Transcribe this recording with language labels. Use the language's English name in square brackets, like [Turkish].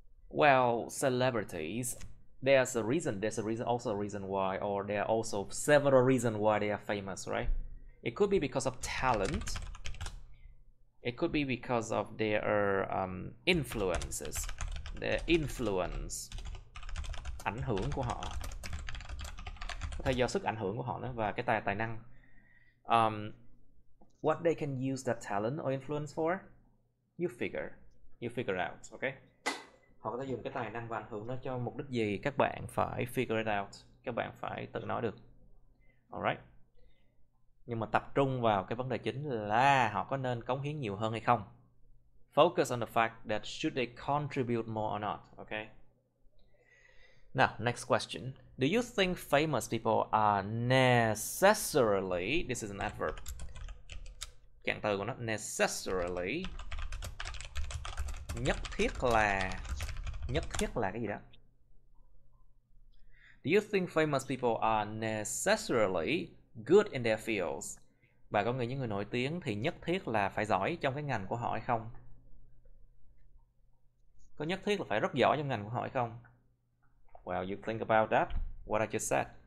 [English] Well, celebrities, there's also a reason why, or there are also several reasons why they are famous, right? It could be because of talent. It could be because of their influences, their influence, [Vietnamese] ảnh hưởng của họ. Có thể do sức ảnh hưởng của họ nữa và cái tài năng. [English] What they can use that talent or influence for, you figure out, okay? [Vietnamese] Họ có thể dùng cái tài năng và ảnh hưởng đó cho mục đích gì, các bạn phải [English] figure it out, [Vietnamese] các bạn phải tự nói được. Alright. Nhưng mà tập trung vào cái vấn đề chính là họ có nên cống hiến nhiều hơn hay không. [English] Focus on the fact that should they contribute more or not, okay? Now, next question. Do you think famous people are necessarily, this is an adverb, [Vietnamese] trạng từ của nó, [English] necessarily, [Vietnamese] nhất thiết là cái gì đó. [English] Do you think famous people are necessarily good in their fields? [Vietnamese] Bạn có nghĩ những người nổi tiếng thì nhất thiết là phải giỏi trong cái ngành của họ hay không? Có nhất thiết là phải rất giỏi trong ngành của họ hay không? [English] Well, you think about that, what I just said.